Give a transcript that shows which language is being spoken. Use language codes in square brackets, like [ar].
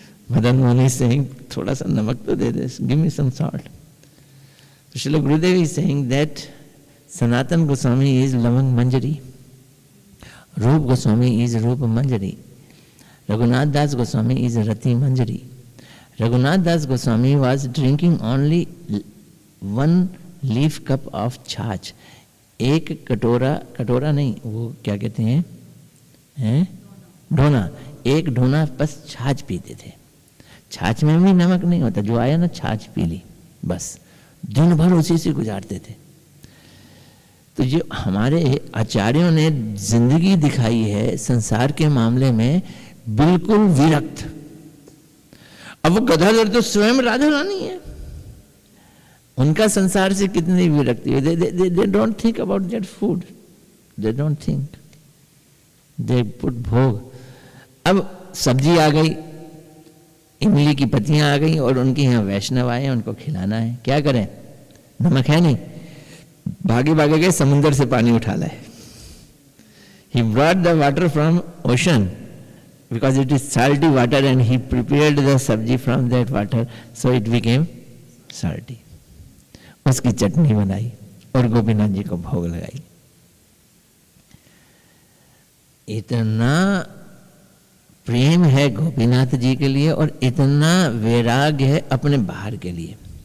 [hi] Madan Mohan saying थोड़ा सा नमक तो दे दे, [en] Give me some salt. तो Srila Gurudev is saying that Sanatan Goswami is Lavang Manjari, Rup Goswami is Rup Manjari, Raghunath Das Goswami is Rati Manjari. Raghunath Das Goswami was drinking only 1 leaf cup of chhaachh. [hi] एक कटोरा नहीं, वो क्या कहते हैं ढोना, एक ढोना बस छाछ पीते थे। छाछ में भी नमक नहीं होता, जो आया ना छाछ पी ली, बस दिन भर उसी से गुजारते थे। तो जो हमारे आचार्यों ने जिंदगी दिखाई है संसार के मामले में बिल्कुल विरक्त। अब वो गदाधर तो स्वयं राधा रानी है, उनका संसार से कितनी विरक्ति है। [en] They don't think about that food, they don't think, they put bhog. [hi] अब सब्जी आ गई, इमली की पत्तियां आ गई और उनके यहाँ वैष्णव आए, उनको खिलाना है, क्या करें, नमक है नहीं, भागे भागे गए समुद्र से पानी उठा लाए। [en] He brought the water from ocean because it is salty water and he prepared the sabji from that water, so it became salty. [hi] उसकी चटनी बनाई और गोपीनाथ जी को भोग लगाई। इतना प्रेम है गोपीनाथ जी के लिए और इतना वैराग्य है अपने बाहर के लिए।